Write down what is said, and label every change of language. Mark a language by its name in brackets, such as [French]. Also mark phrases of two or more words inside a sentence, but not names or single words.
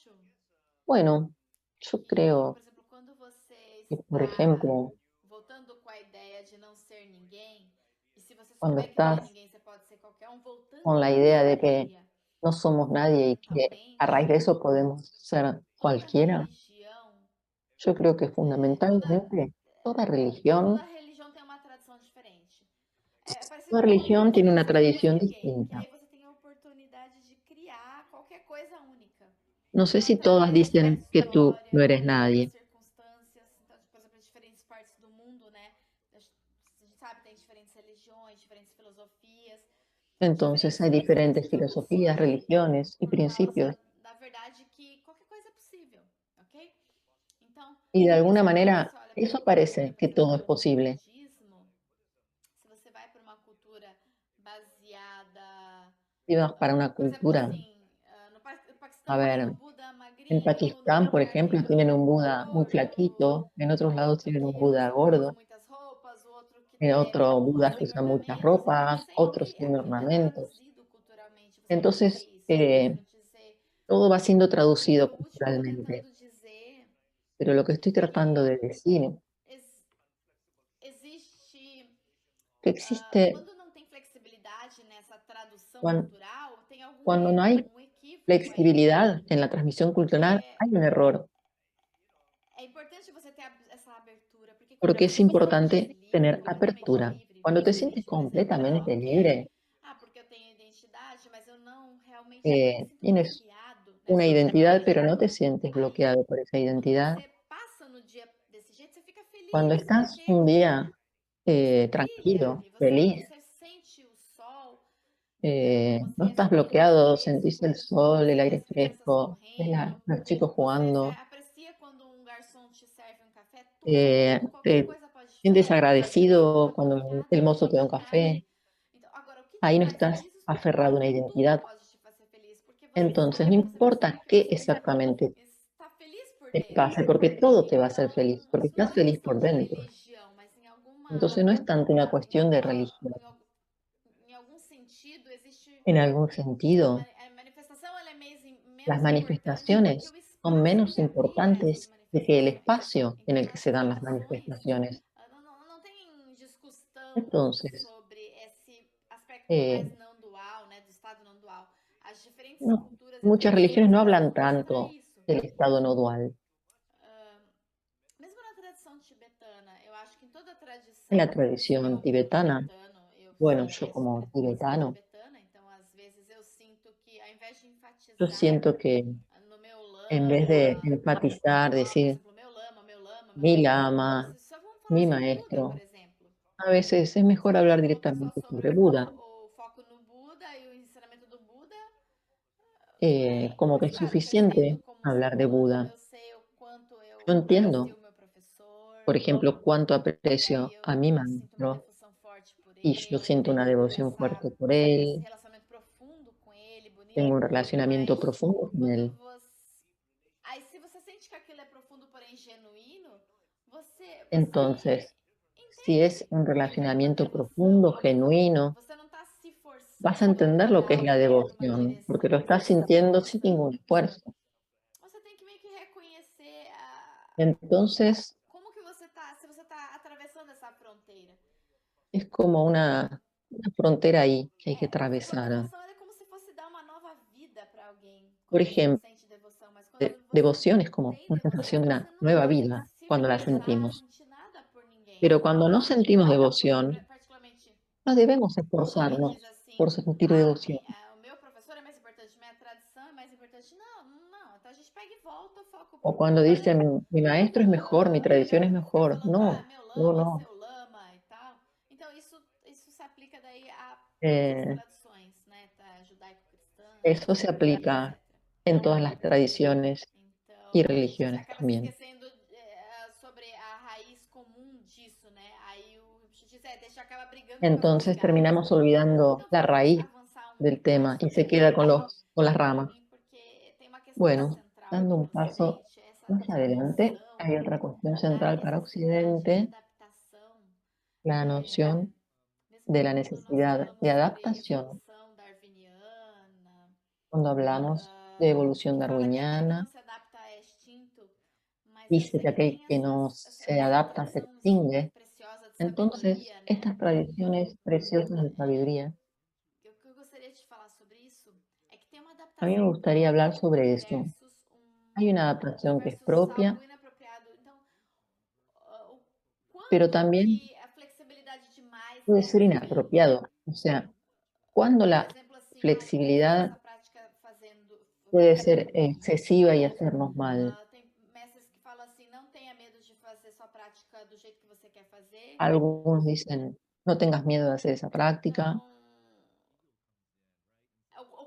[Spanish] Bueno, yo creo que, por ejemplo, cuando estás con la idea de que no somos nadie y que a raíz de eso podemos ser cualquiera, yo creo que fundamentalmente toda religión [Portuguese] tem uma tradição diferente. É parecido [Spanish] Toda [Portuguese] com [Spanish] religión tiene una [Portuguese] música, [Spanish] tradición que distinta. [Portuguese] aí você tem a oportunidade de criar qualquer coisa única. [Spanish] No sé [Portuguese] Então, [Spanish] si todas [Portuguese] através da [Spanish] dicen que tú no eres [Portuguese] história, [Spanish] nadie. [Portuguese] das circunstâncias, então, por exemplo, em diferentes partes do mundo, né? A gente sabe, tem diferentes religiões, diferentes filosofias. [Spanish] Entonces hay diferentes filosofías, religiones y principios. [Portuguese] Da verdade que qualquer coisa é possível, ok? Então, [Spanish] Y de alguna [Portuguese] quando [Spanish] manera [Portuguese] você olha, [Spanish] eso [Portuguese] por [Spanish] parece que todo es [Portuguese] exemplo, [Spanish] posible. [Portuguese] budismo, se você vai para uma cultura baseada, [Spanish] Si vas para una [Portuguese] por exemplo, [Spanish] cultura, [Portuguese] assim, no [Spanish] a [Portuguese] Paquistão tem [Spanish] ver, [Portuguese] o Buda [Spanish] en [Portuguese] magrinho, no [Spanish] Pakistán, por [Portuguese] Nepal [Spanish] ejemplo, [Portuguese] tem [Spanish] tienen un [Portuguese] o [Spanish] Buda muy [Portuguese] gordo, [Spanish] flaquito, en otros lados [Portuguese] outro [Spanish] tienen un [Portuguese] que [Spanish] Buda [Portuguese] usa muitas, [Spanish] gordo, [Portuguese] muitas roupas, o outro que [Spanish] en otro Buda que [Portuguese] sem [Spanish] usa muchas [Portuguese] ornamentos. Então, [Spanish] ropas, otros [Portuguese] sempre [Spanish] sin [Portuguese] aquilo é [Spanish] ornamentos. [Portuguese] traduzido culturalmente. Você pode dizer [Spanish] Entonces, [Portuguese] isso, você pode dizer. [Spanish] todo va siendo [Portuguese] E [Spanish] traducido [Portuguese] o último, [Spanish] culturalmente. [Portuguese] tentando dizer [Spanish] Pero lo que estoy tratando de decir [Portuguese] existe, [Spanish] que existe [Portuguese] quando não tem flexibilidade nessa tradução [Spanish] cuan- [Portuguese] cultural, tem algum [Spanish] cuando no [Portuguese] erro, [Spanish] hay [Portuguese] um equívoco aí. [Spanish] flexibilidad en la transmisión cultural, hay un error, [Portuguese] É importante você ter essa abertura, porque quando [Spanish] porque [Portuguese] você [Spanish] es [Portuguese] se sente [Spanish] importante [Portuguese] livre, [Spanish] tener [Portuguese] completamente [Spanish] apertura. [Portuguese] livre, [Spanish] Cuando te [Portuguese] você [Spanish] sientes [Portuguese] sente, por exemplo, não, [Spanish] completamente [Portuguese] eu quero, [Spanish] libre, [Portuguese] porque eu tenho identidade, mas eu não realmente não me sinto [Spanish] tienes [Portuguese] bloqueado [Spanish] una [Portuguese] nessa [Spanish] identidad, pero [Portuguese] identidade. [Spanish] no te sientes [Portuguese] Aí, [Spanish] bloqueado por esa [Portuguese] quando [Spanish] identidad. [Portuguese] você passa no dia desse jeito, você fica [Spanish] Cuando [Portuguese] feliz, [Spanish] estás [Portuguese] porque [Spanish] un día [Portuguese] você brilha [Spanish] tranquilo, [Portuguese] e [Spanish] feliz, [Portuguese] você sente o sol brigando com [Spanish] no [Portuguese] você, [Spanish] estás [Portuguese] seu ar tá [Spanish] bloqueado, sentís [Portuguese] fresco, [Spanish] el sol, el [Portuguese] você vê [Spanish] aire [Portuguese] as crianças [Spanish] fresco, ves [Portuguese] correndo, [Spanish] los chicos [Portuguese] você [Spanish] jugando, [Portuguese] aprecia quando um garçom te serve um café, tudo, qualquer [Spanish] te [Portuguese] coisa pode te [Spanish] sientes [Portuguese] fazer feliz, porque você [Spanish] agradecido [Portuguese] está [Spanish] cuando [Portuguese] bloqueado [Spanish] el [Portuguese] na [Spanish] mozo te da un [Portuguese] identidade. [Spanish] café. [Portuguese] Então, agora, o que te [Spanish] Ahí no [Portuguese] faz [Spanish] estás [Portuguese] feliz, [Spanish] aferrado a una [Portuguese] tudo [Spanish] identidad. [Portuguese] pode te fazer feliz, porque você [Spanish] Entonces, no [Portuguese] sabe, você percebe [Spanish] importa [Portuguese] que [Spanish] qué [Portuguese] você [Spanish] exactamente [Portuguese] está feliz por [Spanish] te [Portuguese] dentro. [Spanish] pase, porque todo te va a hacer [Portuguese] Então, [Spanish] feliz, porque [Portuguese] isso não é [Spanish] estás [Portuguese] uma [Spanish] feliz [Portuguese] questão [Spanish] por [Portuguese] de [Spanish] dentro. [Portuguese] religião, mas em [Spanish] Entonces, no es tanto una cuestión de religión. [Portuguese] em algum sentido, existe [Spanish] En algún sentido, [Portuguese] a manifestação, ela é menos [Spanish] las [Portuguese] importante porque [Spanish] manifestaciones [Portuguese] o [Spanish] son [Portuguese] espaço [Spanish] menos [Portuguese] que abriga essas [Spanish] importantes que el [Portuguese] manifestações. [Spanish] espacio en [Portuguese] Então, [Spanish] el que [Portuguese] nas [Spanish] se dan las [Portuguese] tradições, [Spanish] manifestaciones. [Portuguese] não tem discussão [Spanish] Entonces, [Portuguese] sobre esse aspecto eh, mais não dual, né, do estado não dual. As diferentes [Spanish] no, [Portuguese] culturas e [Spanish] muchas [Portuguese] tradições, [Spanish] religiones no [Portuguese] elas [Spanish] hablan [Portuguese] vão mostrar [Spanish] tanto [Portuguese] isso. [Spanish] del estado no dual. [Portuguese] Mesmo na tradição tibetana, eu acho que em toda a tradição, [Spanish] En la tradición tibetana, bueno, yo como tibetano, [Portuguese] tibetana, então às vezes eu sinto que ao invés de [Spanish] yo [Portuguese] enfatizar [Spanish] siento que [Portuguese] no meu lama, [Spanish] en vez de enfatizar, [Portuguese] por [Spanish] decir, [Portuguese] exemplo, meu lama, meu lama, meu [Spanish] mi [Portuguese] lama, [Spanish] lama, [Portuguese] só vamos falar [Spanish] mi [Portuguese] sobre Buda, por [Spanish] maestro, [Portuguese] exemplo. [Spanish] a veces es mejor [Portuguese] Se a [Spanish] hablar [Portuguese] gente colocar só [Spanish] directamente [Portuguese] sobre [Spanish] sobre Buda, [Portuguese] o foco no Buda e o ensinamento do Buda, [Spanish] como que [Portuguese] mas [Spanish] es [Portuguese] claro, eu respeito [Spanish] suficiente [Portuguese] como ser [Spanish] hablar de [Portuguese] humano, [Spanish] Buda. [Portuguese] eu sei o quanto eu [Spanish] Yo [Portuguese] aprecio [Spanish] entiendo, [Portuguese] o meu professor, [Spanish] por ejemplo, cuánto [Portuguese] e aí [Spanish] aprecio a mi [Portuguese] eu sinto uma [Spanish] maestro [Portuguese] devoção forte por [Spanish] y yo [Portuguese] ele, [Spanish] siento una [Portuguese] tenho [Spanish] devoción fuerte por [Portuguese] esse [Spanish] él, [Portuguese] relacionamento profundo com ele, [Spanish] tengo un [Portuguese] bonito, [Spanish] relacionamiento [Portuguese] mas [Spanish] profundo con [Portuguese] quando [Spanish] él. [Portuguese] você... Aí se você sente que aquilo é profundo, porém genuíno, você [Spanish] Entonces, si [Portuguese] entende [Spanish] es un [Portuguese] o que é uma [Spanish] relacionamiento profundo, [Portuguese] devoção. [Spanish] genuino, [Portuguese] Você não está se [Spanish] vas a [Portuguese] forçando [Spanish] entender lo que [Portuguese] para [Spanish] es la [Portuguese] ir para uma [Spanish] devoción, porque [Portuguese] direção. [Spanish] lo estás [Portuguese] Você está se [Spanish] sintiendo sin ningún [Portuguese] esforçando. [Spanish] esfuerzo. [Portuguese] Você tem que meio que reconhecer [Spanish] Entonces, [Portuguese] como que você está, se você está atravessando essa fronteira. [Spanish] es como una frontera ahí que hay que [Portuguese] Porque [Spanish] atravesar. [Portuguese] devoção é como se fosse dar uma nova vida para alguém. [Spanish] Por [Portuguese] Quando você [Spanish] ejemplo, [Portuguese] sente devoção, mas quando você [Spanish] devoción es como [Portuguese] tem [Spanish] una sensación [Portuguese] devoção, [Spanish] de [Portuguese] você [Spanish] una [Portuguese] não [Spanish] nueva [Portuguese] tem que [Spanish] vida [Portuguese] se [Spanish] cuando la [Portuguese] forçar, [Spanish] sentimos. [Portuguese] sentir nada por ninguém. [Spanish] Pero cuando no sentimos devoción, [Portuguese] Particularmente, [Spanish] no debemos [Portuguese] alguém [Spanish] esforzarnos [Portuguese] diz assim, [Spanish] por sentir devoción. [Portuguese] o meu professor é mais importante, minha tradição é mais importante. Não, então a gente pega e volta o foco pro O [Spanish] cuando [Portuguese] Buda [Spanish] dicen, mi [Portuguese] e [Spanish] maestro es mejor, mi tradición es [Portuguese] ficar [Spanish] mejor. [Portuguese] falando, [Spanish] No, [Portuguese] meu [Spanish] no, [Portuguese] lama, [Spanish] no. [Portuguese] seu lama e tal. Então isso se aplica daí a todas as Eh, tradições, né? Judaico-cristãs, [Spanish] Eso se aplica [Portuguese] etc. [Spanish] en todas las tradiciones y [Portuguese] Então a gente [Spanish] religiones [Portuguese] acaba se [Spanish] también. [Portuguese] esquecendo sobre a raiz comum disso, né? Aí o diz, deixa acaba brigando com [Spanish] Entonces [Portuguese] alguns galhos. [Spanish] terminamos olvidando [Portuguese] Então [Spanish] la [Portuguese] vamos [Spanish] raíz [Portuguese] avançar [Spanish] del tema y [Portuguese] sobre [Spanish] se [Portuguese] a [Spanish] queda [Portuguese] religião [Spanish] con las ramas. [Portuguese] porque tem uma questão [Spanish] Bueno, [Portuguese] central [Spanish] dando [Portuguese] aqui [Spanish] un [Portuguese] para o [Spanish] paso [Portuguese] Ocidente, essa [Spanish] más adelante, [Portuguese] noção [Spanish] hay otra cuestión [Portuguese] da [Spanish] central para [Portuguese] necessidade de [Spanish] Occidente, [Portuguese] adaptação, [Spanish] la noción [Portuguese] mesmo [Spanish] de la [Portuguese] quando nós [Spanish] necesidad [Portuguese] falamos [Spanish] de [Portuguese] sobre [Spanish] adaptación. [Portuguese] evolução darwiniana, [Spanish] Cuando hablamos de evolución [Portuguese] que fala que aquele que não [Spanish] darwiniana, [Portuguese] se adapta é extinto, mas eu [Spanish] dice [Portuguese] sei [Spanish] que [Portuguese] que [Spanish] aquel [Portuguese] tem [Spanish] que no se [Portuguese] essa [Spanish] adapta se [Portuguese] tradição [Spanish] extingue. [Portuguese] preciosa de [Spanish] Entonces, [Portuguese] sabedoria, né? [Spanish] estas tradiciones preciosas de sabiduría, [Portuguese] O que eu gostaria de falar sobre isso é que tem uma [Spanish] A mí me gustaría hablar sobre eso. [Portuguese] versus [Spanish] Hay una adaptación que es [Portuguese] versus [Spanish] propia, [Portuguese] algo inapropriado. Então, o [Spanish] pero [Portuguese] quanto [Spanish] también [Portuguese] que a flexibilidade demais [Spanish] puede [Portuguese] é [Spanish] ser [Portuguese] ruim. [Spanish] inapropiado. O sea, cuando [Portuguese] Por [Spanish] la [Portuguese] exemplo, assim, ah, eu quero fazer [Spanish] flexibilidad [Portuguese] essa prática fazendo. [Spanish] puede ser excesiva y hacernos mal. [Portuguese] Tem mestres que falam assim, não tenha medo de fazer sua prática do jeito que você quer fazer. [Spanish] Algunos dicen, no tengas miedo de hacer esa práctica. [Portuguese] Então, o quanto que